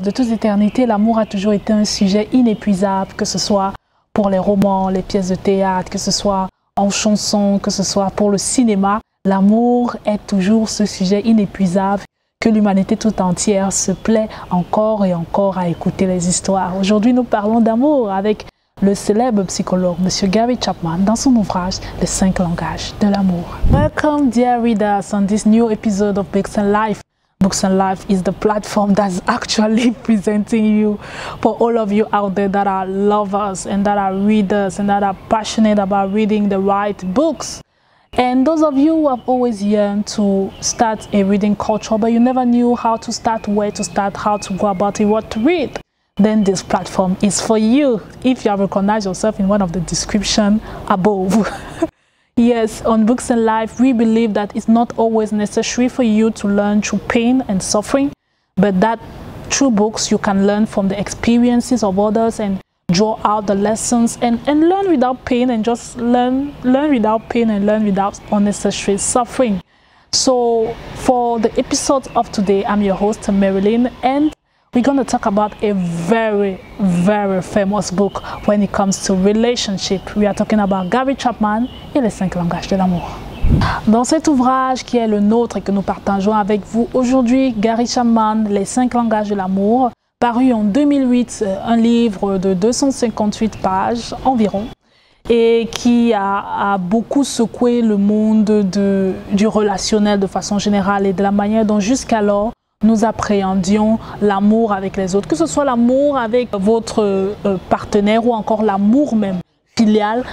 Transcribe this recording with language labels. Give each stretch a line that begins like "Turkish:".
French: De toute éternité, l'amour a toujours été un sujet inépuisable, que ce soit pour les romans, les pièces de théâtre, que ce soit en chanson, que ce soit pour le cinéma. L'amour est toujours ce sujet inépuisable que l'humanité tout entière se plaît encore et encore à écouter les histoires. Aujourd'hui, nous parlons d'amour avec le célèbre psychologue M. Gary Chapman dans son ouvrage Les 5 langages de l'amour.
English: Welcome, dear readers, on this new episode of Books and Life. Books and Life is the platform that's actually presenting you for all of you out there that are lovers and that are readers and that are passionate about reading the right books. And those of you who have always yearned to start a reading culture, but you never knew how to start, where to start, how to go about it, what to read, then this platform is for you if you have recognized yourself in one of the descriptions above. Yes, on Books and Life, we believe that it's not always necessary for you to learn through pain and suffering, but that through books you can learn from the experiences of others and draw out the lessons and learn without pain and just learn without pain and learn without unnecessary suffering. So for the episode of today, I'm your host, Marilyn, and we're going to talk about a very, very famous book when it comes to relationship. We are talking about Gary Chapman
French: et les 5 langages de l'amour. Dans cet ouvrage qui est le nôtre et que nous partageons avec vous aujourd'hui, Gary Chapman, les 5 langages de l'amour, paru en 2008, un livre de 258 pages environ, et qui a beaucoup secoué le monde du relationnel de façon générale et de la manière dont jusqu'alors nous appréhendions l'amour avec les autres, que ce soit l'amour avec votre partenaire ou encore l'amour même filial.